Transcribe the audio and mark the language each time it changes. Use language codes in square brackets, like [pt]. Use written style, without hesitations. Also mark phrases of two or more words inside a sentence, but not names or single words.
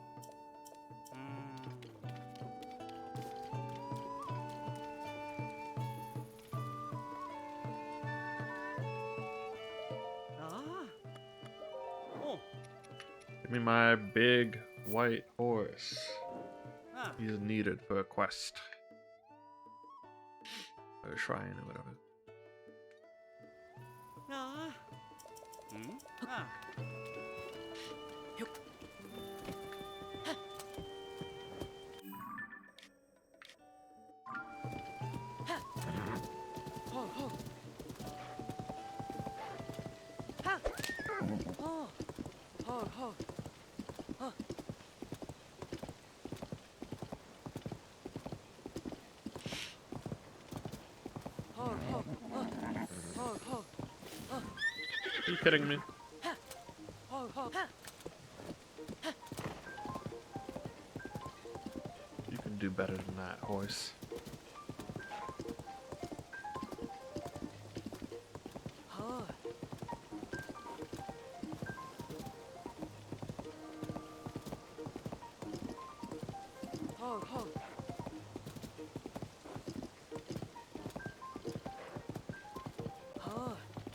[en] Ah. Oh. Give me my big white horse. Ah. He's needed for a quest. Or a shrine or whatever. Nah. Ah. Ho ho. Ha. Oh. Ho ho. Huh. Ho ho. Ho ho. Are you kidding me? Ho ho. You can do better than that, horse. Ho. Ho ho. Ho.